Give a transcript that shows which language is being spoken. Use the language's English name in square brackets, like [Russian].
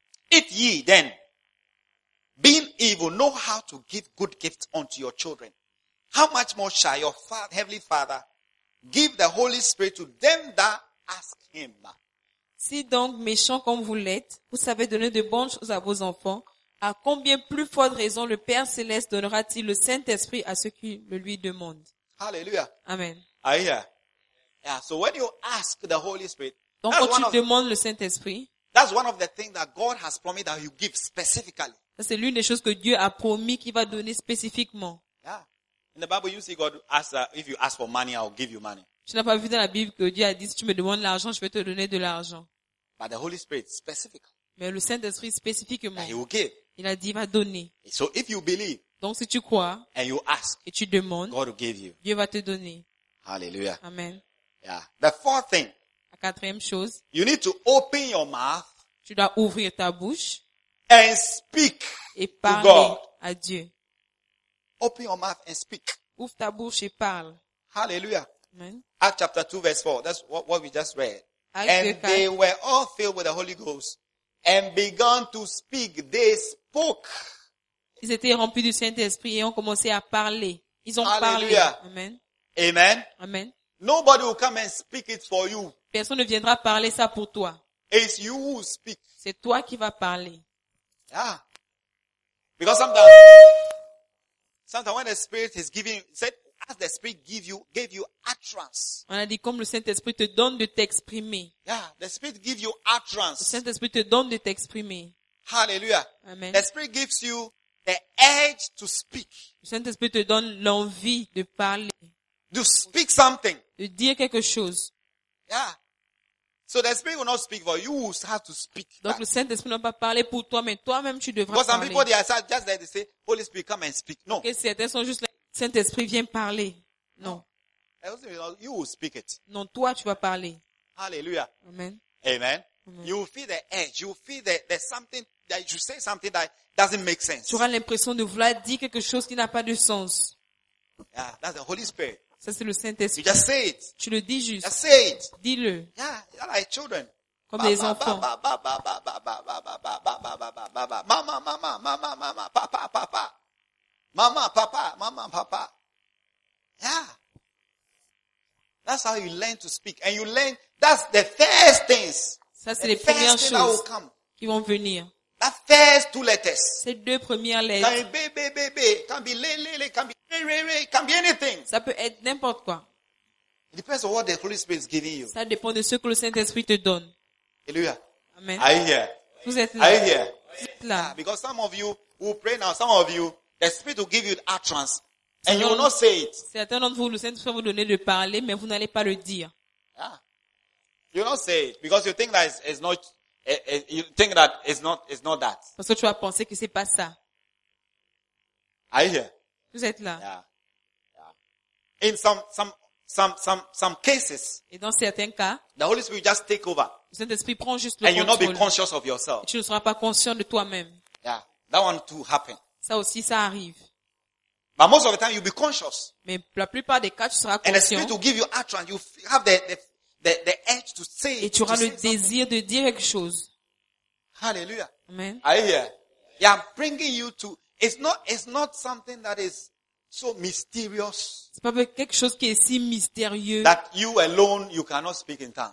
[English] If ye then, being evil, know how to give good gifts unto your children, how much more shall your Father, Heavenly Father give the Holy Spirit to them that ask him? [French] Si donc méchant comme vous l'êtes, vous savez donner de bonnes choses à vos enfants, À combien plus forte raison le Père Céleste donnera-t-il le Saint-Esprit à ceux qui le lui demandent? Hallelujah. Amen. [English] Are you here? Yeah, so when you ask the Holy Spirit, [French] donc quand tu demandes le Saint-Esprit, [English] that's one of the things that God has promised that you give specifically. [French] C'est l'une des choses que Dieu a promis qu'il va donner spécifiquement. [English] Yeah. In the Bible, you see God ask that if you ask for money, I'll give you money. [French] Tu n'as pas vu dans la Bible que Dieu a dit si tu me demandes l'argent, je vais te donner de l'argent. [English] But the Holy Spirit specifically. [French] Mais le Saint-Esprit spécifiquement. [English] Yeah, he will give. [French] Il a dit il va donner. [English] So if you believe. [French] Donc si tu crois. [English] And you ask. [French] Et tu demandes. [English] God will give you. [French] Dieu va te donner. Hallelujah. Amen. [English] Yeah. The fourth thing. [French] La quatrième chose. [English] You need to open your mouth. [French] Tu dois ouvrir ta bouche. [English] And speak [French] et parler [English] to God. [French] À Dieu. [English] Open your mouth and speak. [French] Ouvre ta bouche et parle. Hallelujah. Amen. [English] Acts chapter 2 verse 4. That's what we just read. [French] Acte [English] and 4. They were all filled with the Holy Ghost and began to speak. They spoke. [French] Ils étaient remplis du Saint-Esprit et ont commencé à parler. Ils ont Hallelujah. Parlé. Amen. Amen. Amen. [English] Nobody will come and speak it for you. [French] Personne ne viendra parler ça pour toi. [English] It's you who speak. [French] C'est toi qui vas parler. [English] Yeah. Because sometimes when the Spirit is giving, said, as the Spirit gave you utterance. [French] On a dit comme le Saint-Esprit te donne de t'exprimer. [English] Yeah, the Spirit gives you utterance. [French] Le Saint-Esprit te donne de t'exprimer. Hallelujah. Amen. [English] The Spirit gives you the urge to speak. [French] Le Saint-Esprit te donne l'envie de parler. [English] To speak something. [French] De dire quelque chose. [English] Yeah. So the Spirit will not speak for you. You will have to speak. [French] Donc [English] that. [French] Le Saint-Esprit ne va pas parler pour toi, mais toi-même tu devras [English] Because Because some people they are just there to say, Holy Spirit, come and speak. No. [French] Que certains sont juste là. Saint-Esprit, viens parler. Non. [English] No. You will speak it. [French] Non, toi tu vas parler. Hallelujah. Amen. Amen. Amen. [English] You will feel the edge. You will feel that there's something that you say something that doesn't make sense. [French] Tu auras l'impression de vouloir dire quelque chose qui n'a pas de sens. [English] Yeah, that's the Holy Spirit. [French] Ça, c'est le Saint-Esprit. [English] You just say it. [French] Tu le dis juste. [English] Just say it. [French] Dis-le. [English] Yeah, like children. [French] Comme des enfants. Mama, mama, mama, mama, papa, papa. [English] Mama, papa, mama, papa. Yeah. That's how you learn to speak. And you learn, that's the first things. [French] Ça, c'est les premières choses qui vont venir. [English] That first two letters. [French] Ces deux premières lettres. [English] Can be be be be. Can be le le le. Can be re re re. Can be anything. [French] Ça peut être n'importe quoi. [English] It depends on what the Holy Spirit is giving you. [French] Ça dépend de ce que le Saint-Esprit te donne. Hallelujah. Amen. [English] Are you here? [French] Vous êtes là. [English] Are you here? [French] Vous êtes là. [English] Because some of you who pray now, some of you, the Spirit will give you the utterance. And you will not say it. [French] Certains d'entre vous, le Saint-Esprit va vous donner de parler, mais vous n'allez pas le dire. [English] Yeah. You will not say it. Because you think that it's not... You think that it's not that. [French] Parce que tu as pensé que c'est pas ça. [English] Are you here? [French] Vous êtes là. [English] Yeah. Yeah. In some cases. [French] Et dans certains cas. [English] The Holy Spirit just take over. [French] Le Saint-Esprit prend juste le contrôle. [English] And you'll not be conscious of yourself. [French] Et tu ne seras pas conscient de toi-même. [English] Yeah. That one too happen. [French] Ça aussi, ça arrive. [English] But most of the time, you'll be conscious. [French] Mais la plupart des cas, tu seras conscient. [English] And the Spirit will give you utterance. You have the edge to say, [French] et tu auras [English] to [French] le [English] say [French] désir [English] something. [French] De dire quelque chose. Hallelujah. Amen. [English] Are you here? Yeah, I'm bringing you to. It's not something that is so mysterious. [French] C'est pas quelque chose qui est si mystérieux. [English] That you alone you cannot speak in tongues.